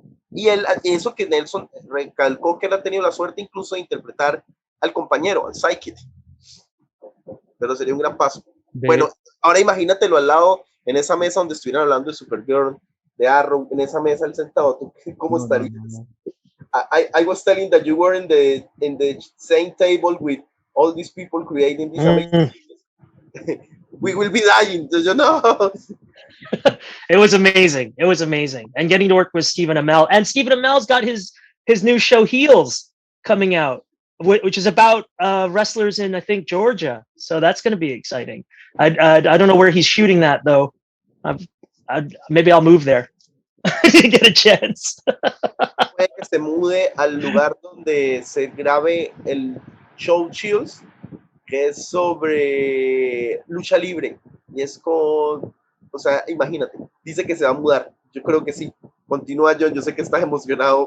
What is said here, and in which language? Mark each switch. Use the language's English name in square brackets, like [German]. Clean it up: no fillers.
[Spanish] Y eso que Nelson recalcó que él ha tenido la suerte incluso de interpretar al compañero, al Psychic. Pero sería un gran paso. Bueno, ahora imagínatelo al lado, en esa mesa donde estuvieran hablando de Supergirl, de Arrow, en esa mesa él sentado, ¿tú cómo estarías? No. [English] I was telling that you were in the same table with all these people creating these amazing things. We will be dying, you know. It was amazing. It was amazing. And getting to work with Stephen Amell. And Stephen Amell's got his new show Heels coming out, which is about wrestlers in, I think, Georgia. So that's going to be exciting. I don't know where he's shooting that, though. Maybe I'll move there to get a chance. [Spanish] Puede que se mude al lugar donde se grabe el show Chills, que es sobre lucha libre. Y es con, o sea, imagínate, dice que se va a mudar. Yo creo que sí. Continúa, John, yo sé que estás emocionado.